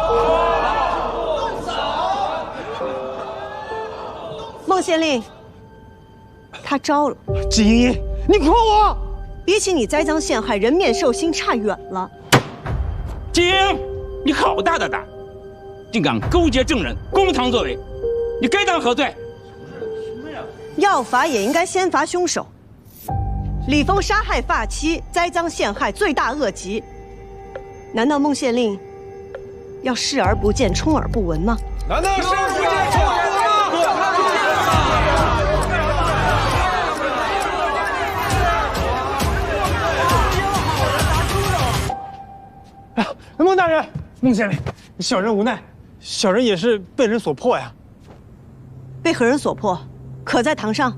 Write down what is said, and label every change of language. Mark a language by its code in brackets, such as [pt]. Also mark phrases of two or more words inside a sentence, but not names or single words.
[zh] 孟縣令，他招了。季莹莹，你诓我！比起你栽赃陷害，人面兽心差遠了。季莹， 你好大的膽，竟敢勾結證人，公堂作為，你該當何罪？要罰也應該先罰兇手。李峰殺害髮妻，栽贓陷害，罪大惡極。難道孟縣令要視而不見，充耳不聞嗎？難道視而不見，充耳不聞嗎？孟大人，孟县令，小人无奈，小人也是被人所迫呀。被何人所迫？可在堂上？